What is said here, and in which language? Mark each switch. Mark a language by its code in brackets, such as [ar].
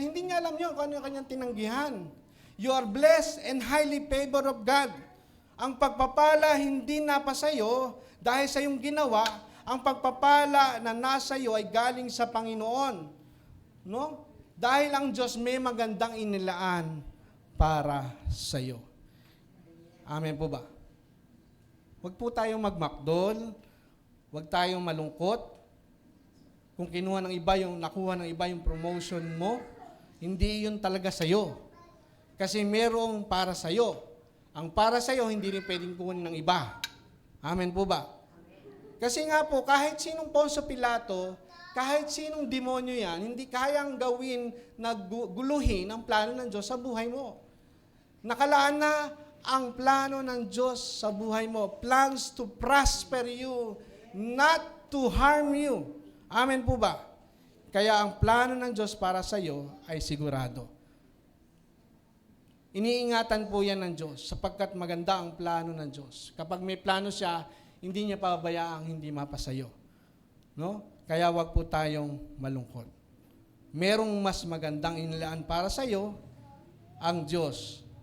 [tl] Hindi niya alam yun kung ano ang kanyang tinanggihan. [en] You are blessed and highly favored of God. [tl] Ang pagpapala hindi napa sa iyo dahil sa iyong ginawa. Ang pagpapala na nasa iyo ay galing sa Panginoon. No? Dahil ang Diyos may magandang inilaan para sa iyo. Amen po ba? Huwag po tayong magmakdol. Huwag tayong malungkot. Kung kinuha ng iba nakuha ng iba yung promotion mo, hindi yun talaga sa iyo. Kasi merong para sa iyo. Ang para sa iyo, hindi rin pwedeng kunin ng iba. Amen po ba? Kasi nga po, kahit sinong Poncio Pilato, kahit sinong demonyo yan, hindi kayang gawin na guluhin ang plano ng Diyos sa buhay mo. Nakalaan na ang plano ng Diyos sa buhay mo. [en] Plans to prosper you, not to harm you. [tl] Amen po ba? Kaya ang plano ng Diyos para sa iyo ay sigurado. Iniingatan po yan ng Diyos sapagkat maganda ang plano ng Diyos. Kapag may plano siya, hindi niya pababayaang hindi mapasayo. No? Kaya wag po tayong malungkot. Merong mas magandang inilaan para sa iyo, ang Diyos.